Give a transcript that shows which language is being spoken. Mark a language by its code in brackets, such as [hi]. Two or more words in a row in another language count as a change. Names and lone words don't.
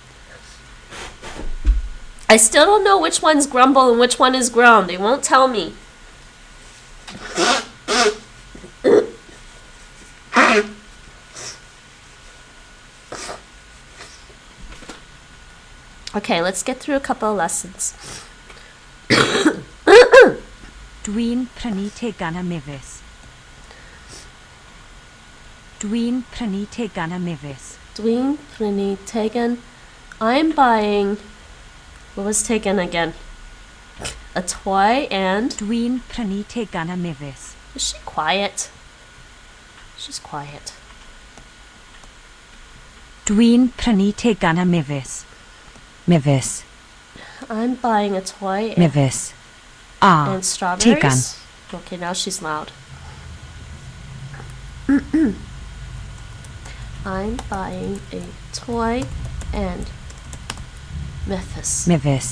[en] I still don't know which one's grumble and which one is groan. They won't tell me. Okay, let's get through a couple of lessons. [cy] Dwi'n prynu tegan a mefus. Dwi'n prynu tegan a mefus. Dwi'n prynu tegan. [en] I'm buying... What was taken again? A toy and... [cy] Dwi'n prynu tegan a mefus. [en] Is she quiet? She's quiet. [cy] Dwi'n prynu tegan a mefus. Mefus. [en] I'm buying a toy [cy] Mefus. [en] and strawberries. [cy] Tegan. [en] Okay, now she's loud. I'm buying a toy and [cy] Mefus.